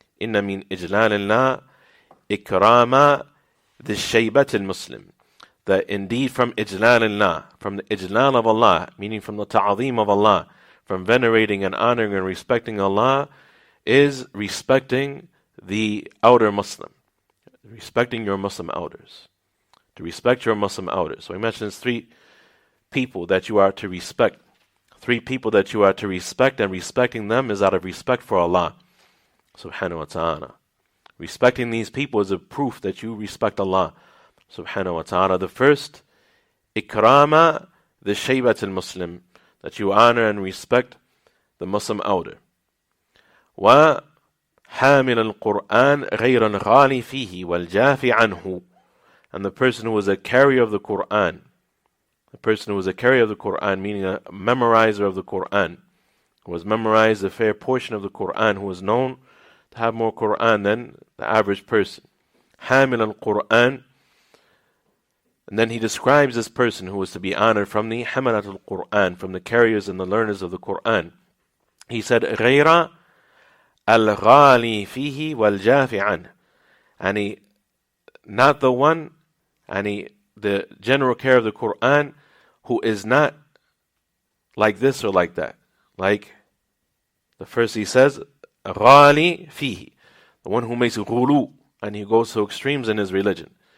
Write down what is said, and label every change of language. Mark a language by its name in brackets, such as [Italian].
[Arabic] إن من إجلال الله إكرام ذي شيبة المسلم. [English] That indeed from [Arabic] إجلال الله, [English] from the إجلال of Allah, meaning from the ta'zeem of Allah, from venerating and honoring and respecting Allah, is respecting the outer Muslim, respecting your Muslim elders, to respect your Muslim elders. So he mentions three people that you are to respect. Three people that you are to respect, and respecting them is out of respect for Allah subhanahu wa ta'ala. Respecting these people is a proof that you respect Allah subhanahu wa ta'ala. The first, ikrama the shaybat al-Muslim, that you honor and respect the Muslim elder. [Arabic] Wa حامل القرآن غير الغالي فيه والجافي عنه. [English] And the person who is a carrier of the Quran, the person who is a carrier of the Quran, meaning a memorizer of the Quran, who has memorized a fair portion of the Quran, who is known to have more Quran than the average person. [Arabic] حامل القرآن. [English] And then he describes this person who is to be honored from the [Arabic] حملة القرآن, [English] from the carriers and the learners of the Quran. He said, [Arabic] غير الغالي فيه والجافي عنه. [English] And he, not the one, and the general care of the Quran, who is not like this or like that. Like the first he says, [Arabic] غالي فيه, [English] the one who makes غلو, and he goes to extremes in his religion.